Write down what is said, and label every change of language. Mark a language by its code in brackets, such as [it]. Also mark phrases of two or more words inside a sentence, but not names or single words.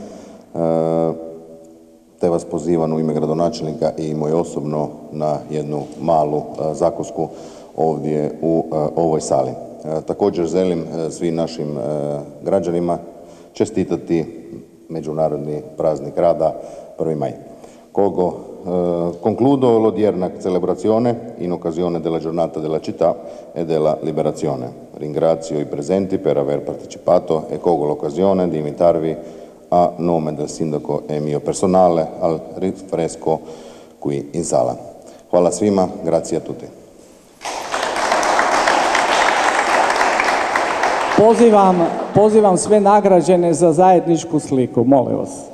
[hr] Te vas pozivam u ime gradonačelnika i moje osobno na jednu malu zakusku ovdje u ovoj sali. Također želim svim našim građanima čestitati Međunarodni praznik rada 1. maj. [it] Concludo l'odierna celebrazione in occasione della giornata della città e della liberazione. Ringrazio i presenti per aver partecipato e colgo l'occasione di invitarvi a nome del sindaco e mio personale al rinfresco qui in sala. [hr] Hvala svima, [it] grazie a tutti. [hr] Pozivam sve nagrađene za zajedničku sliku, molim vas.